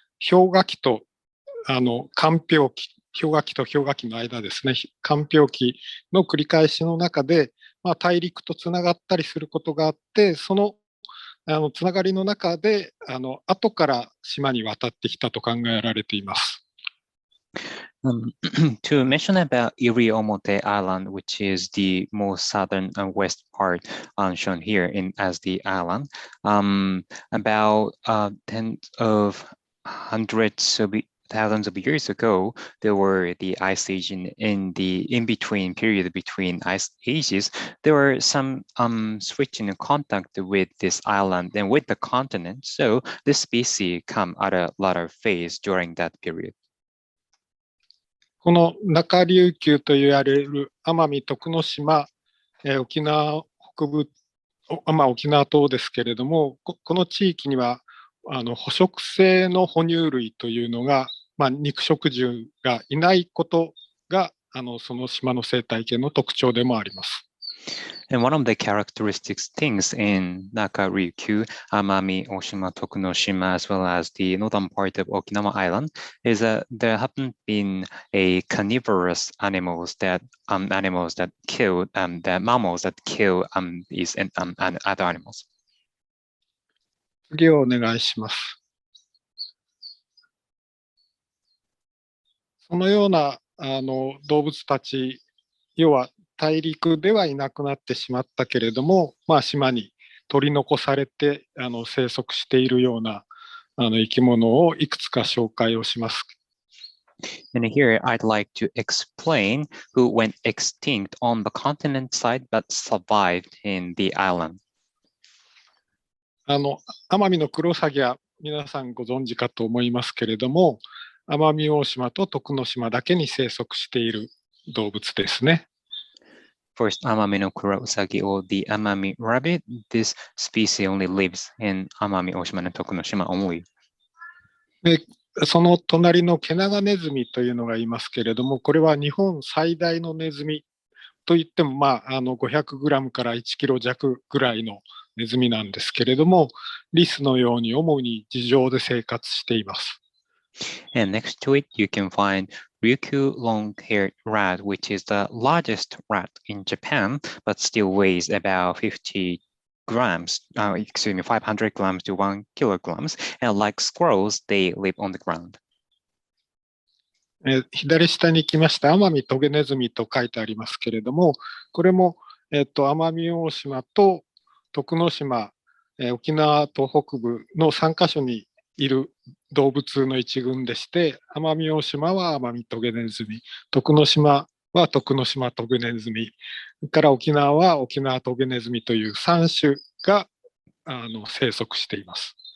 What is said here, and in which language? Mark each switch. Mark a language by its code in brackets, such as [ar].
[ja] 氷河期と間氷期、氷河期と氷河期の間ですね、間氷期の繰り返しの中で、大陸とつながったりすることがあって、そのつながりの中で後から島に渡ってきたと考えられています。 [en] To mention about Iriomote Island, which is the most southern and west part shown here as the island, about tens of hundreds of thousands of years ago, there were the ice age in the in-between period between ice ages. There were some switching in contact with this island and with the continent. So this species come at a later phase during that period. [ja] この中琉球と言われる奄美徳之島、沖縄北部、沖縄島ですけれども、この地域には捕食性の哺乳類というのが、肉食獣がいないことがその島の生態系の特徴でもあります。 [en] And one of the characteristic things in Naka-Ryukyu, Amami-Oshima, Tokunoshima, as well as the northern part of Okinawa Island, is that there haven't been a carnivorous animals that kill the mammals that kill these and other animals. [ja] 次をお願いします。そのような動物たち、要は大陸ではいなくなってしまったけれども、島に取り残されて生息しているような生き物をいくつか紹介をします。 [en] And here I'd like to explain who went extinct on the continent side but survived in the island. [ja] 奄美のクロウサギは皆さんご存知かと思いますけれども、奄美大島と徳之島だけに生息している動物ですね。 [en] First, Amami no Kurosagi or the Amami rabbit. This species only lives in Amami-Oshima and Tokunoshima only. [ja] で、その隣のケナガネズミというのがいますけれども、これは日本最大のネズミといっても、500グラムから1キロ弱ぐらいのネズミなんですけれども、リスのように主に地上で生活しています。 [en] And next to it, you can find Ryukyu long-haired rat, which is the largest rat in Japan, but still weighs about 500 grams to 1 kilograms. And like squirrels, they live on the ground. [ja] 左下に来ました奄美トゲネズミと書いてありますけれども、これも、奄美大島と徳之島、沖縄東北部の3カ所にいる動物の一群でして、奄美大島は奄美トゲネズミ、徳之島は徳之島トゲネズミ、それから沖縄は沖縄トゲネズミという3種が生息しています。